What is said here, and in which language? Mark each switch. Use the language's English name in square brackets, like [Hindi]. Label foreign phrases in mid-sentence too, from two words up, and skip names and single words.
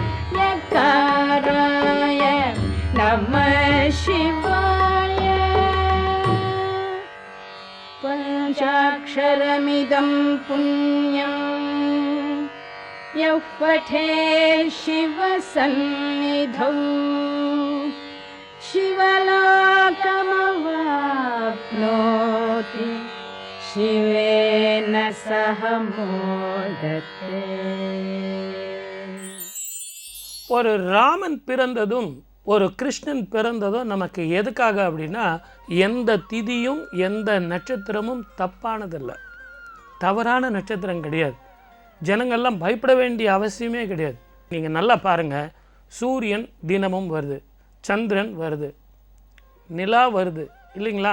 [Sanskrit] यकाराय नमः शिवाय पञ्चाक्षरमिदं पुण्यम् यः पठे शिवसन्निधौ शिवलोकमवाप्नोति शिवेन सह मोदते. [Tamil] ஒரு ராமன் பிறந்ததும் ஒரு கிருஷ்ணன் பிறந்ததும் நமக்கு எதுக்காக அப்படின்னா, எந்த திதியும் எந்த நட்சத்திரமும் தப்பானதில்லை, தவறான நட்சத்திரம் கிடையாது. ஜனங்கள்லாம் பயப்பட வேண்டிய அவசியமே கிடையாது. நீங்கள் நல்லா பாருங்கள், சூரியன் தினமும் வருது, சந்திரன் வருது, நிலா வருது இல்லைங்களா?